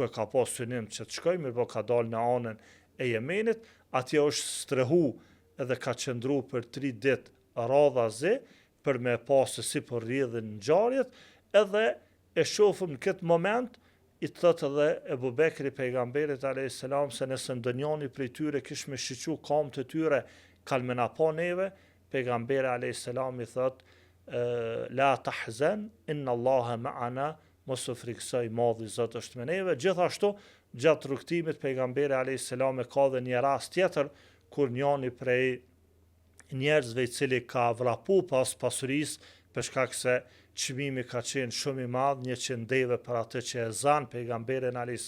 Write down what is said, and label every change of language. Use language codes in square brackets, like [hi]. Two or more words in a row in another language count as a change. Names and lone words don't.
[sq] e ka pas synim që të shkojë, mirë po ka dal në anën e Yemenit, atje është strehu edhe ka qëndru për 3 ditë radhazi për me pasë si për rrjedhin ngjarjet, edhe e shohim në këtë moment i thot edhe Ebu Bekri pejgamberit [ar] عليه السلام [sq] se nëse ndonjëri prej tyre kish me shiqu kamët e tyre kalmena po neve, pejgamberi a.s. i thot, [ar] لا تحزن إن الله معنا, [sq] mos u friksoj, madhi Zot është me neve. Gjithashtu, gjatë rrugtimit pejgamberi a.s. ka dhe një rast tjetër, kur njani prej njerëzve i cili ka vrapu pas pasurisë, për shkak se çmimi ka qenë shumë i madh, 100 deve për atë që e zan pejgamberin a.s.